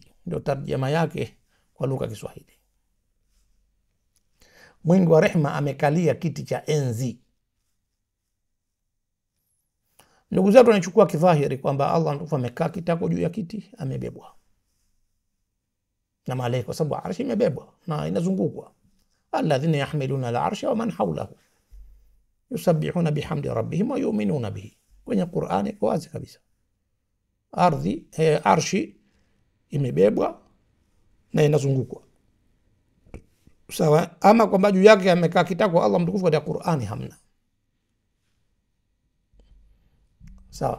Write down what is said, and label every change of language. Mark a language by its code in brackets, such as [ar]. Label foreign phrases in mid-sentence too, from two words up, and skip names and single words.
[sw] Ndio tarjama yake kwa lugha ya Kiswahili. Mwingi wa rehma amekalia kiti cha enzi. Ndugu zetu wanachukua kidhahiri kwamba Allah mtukufu amekaa kitako juu ya kiti, amebebwa. na malaika, kwa sababu arshi imebebwa na inazungukwa. [ar] الذين يحملون العرش ومن حوله يسبحون بحمد ربهم ويؤمنون به. [sw] Kwenye Qur'ani kwa wazi kabisa, arshi imebebwa na inazungukwa. Sawa. Ama kwamba juu yake amekaa kitako Allah mtukufu katika Qur'ani hamna. Sawa.